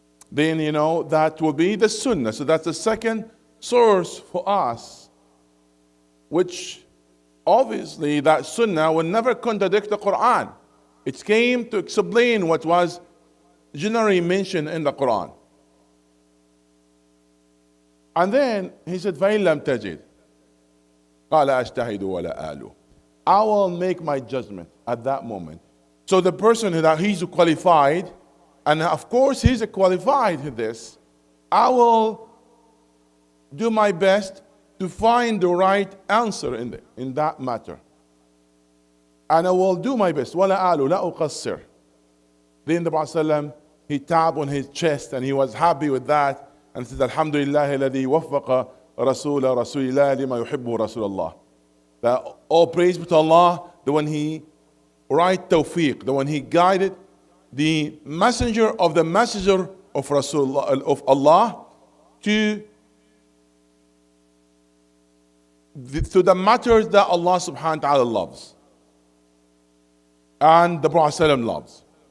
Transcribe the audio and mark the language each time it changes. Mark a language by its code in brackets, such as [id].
[en] Then, that will be the sunnah. So that's the second source for us, which obviously that sunnah will never contradict the Quran. It came to explain what was generally mentioned in the Quran. And then he said, [ar] فَإِن لَمْ تَجِدْ قَالَ أَجْتَهِدُ وَلَا آلُ. [en] I will make my judgment at that moment. So the person that he's qualified, and of course he's qualified in this, I will do my best to find the right answer in that matter. And I will do my best. [ar] وَلَا آلُ لَا أُقَصِّرُ. [en] Then the Prophet, he tapped on his chest and he was happy with that. And said, [ar] Alhamdulillah, الذي وفق رسول الله لما يحبه رسول الله. [en] That all praise be to Allah, the one he right tawfiq, the one he guided the messenger of the messenger of Rasulullah, of Allah, to the matters that Allah subhanahu wa ta'ala loves and the Prophet loves.